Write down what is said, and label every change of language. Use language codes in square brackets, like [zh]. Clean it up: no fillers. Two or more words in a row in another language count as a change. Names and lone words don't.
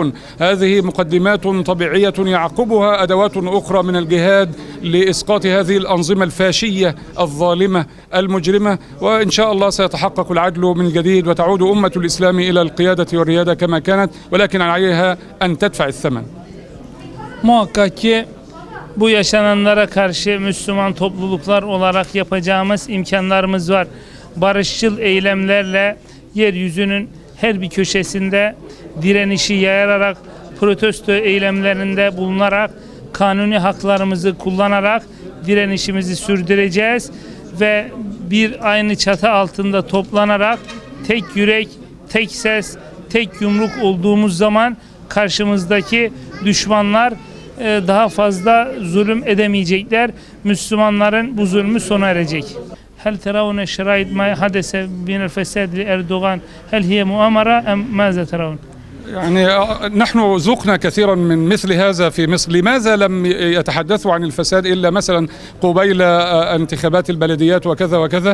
[ar] هذه مقدمات طبيعية يعقبها أدوات أخرى من الجهاد لإسقاط هذه الأنظمة الفاشية الظالمة المجرمة. وإن شاء الله سيتحقق العدل من جديد وتعود أمة الإسلام إلى القيادة والريادة كما كانت ولكن عليها أن تدفع الثمن. [tr] Muhakkak ki bu yaşananlara karşı Müslüman topluluklar olarak yapacağımız imkanlarımız var. Barışçıl eylemlerle yeryüzünün her bir köşesinde direnişi yayarak, protesto eylemlerinde bulunarak, kanuni haklarımızı kullanarak direnişimizi sürdüreceğiz ve bir aynı çatı altında toplanarak tek yürek, tek ses, tek yumruk olduğumuz zaman karşımızdaki düşmanlar daha fazla zulüm edemeyecekler. Müslümanların bu zulmü sona erecek. [ar] هل ترون شرائط ما حدث من الفساد لأردوغان هل هي مؤامرة أم ماذا ترون؟ يعني نحن ذقنا كثيرا من مثل هذا في مصر. لماذا لم يتحدثوا عن الفساد إلا مثلا قبيل انتخابات البلديات وكذا وكذا؟